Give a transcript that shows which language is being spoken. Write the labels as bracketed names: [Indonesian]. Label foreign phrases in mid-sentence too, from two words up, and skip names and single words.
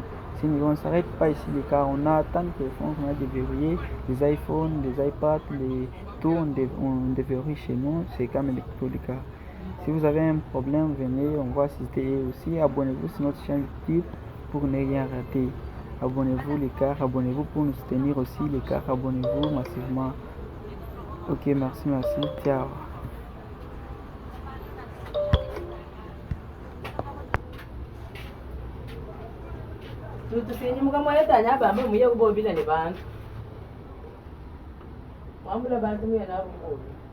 [French] Sinon, on ne s'arrête pas ici, les gars. On a tant de téléphones qu'on a déverrouillé, les iPhones, les iPads, tout, on déverrouille chez nous. C'est Cam Electro, les gars. Si vous avez un problème, venez, on va assister. Et aussi, abonnez-vous sur notre chaîne YouTube pour ne rien rater. Abonnez-vous, les gars. Abonnez-vous pour nous soutenir aussi, les gars. Abonnez-vous massivement. Ok, merci. Ciao. [Lunda] Tusinyimuka mwetanya bamba muye kubobila ne bantu wambula bantu muye narukubi